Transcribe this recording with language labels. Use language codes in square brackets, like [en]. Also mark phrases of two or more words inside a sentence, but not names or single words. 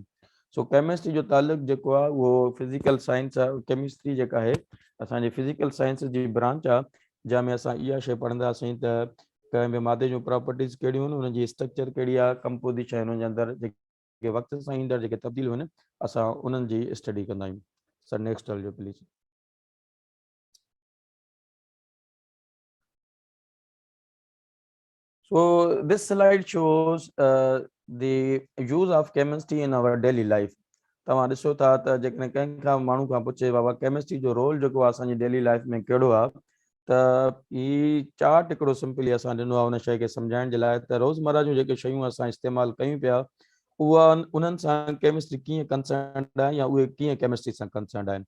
[sd] सो केमिस्ट्री जो तालुक़ु जेको आहे उहो [en] physical science [sd] आहे. केमिस्ट्री जेका आहे असांजी [en] physical science [sd] जी ब्रांच आहे जंहिंमें असां इहा शइ पढ़ंदासीं त कंहिं बि मादे जूं प्रॉपर्टीज़ कहिड़ियूं आहिनि, उनजी स्ट्रक्चर कहिड़ी आहे, कंपोजिशन हुन जे अंदरि जेके वक़्त सां ईंदड़ जेके तब्दीलियूं आहिनि असां उन्हनि जी स्टडी कंदा आहियूं. सर नेक्स्ट हलिजो प्लीज़. [en] So this slide shows the use of chemistry in our daily life. [sd] तव्हां ॾिसो था त जेकॾहिं कंहिं खां माण्हू खां पुछे बाबा केमिस्ट्री जो रोल जेको आहे असांजी [en] daily life [sd] में कहिड़ो आहे त ही चार्ट हिकिड़ो सिंपली असां ॾिनो आहे उन शइ खे सम्झाइण जे लाइ त रोज़मर्रा जूं जेके शयूं असां इस्तेमालु कयूं पिया उहा उन्हनि सां केमिस्ट्री कीअं कंसर्न आहे या उहे कीअं केमिस्ट्री सां कंसर्न आहिनि.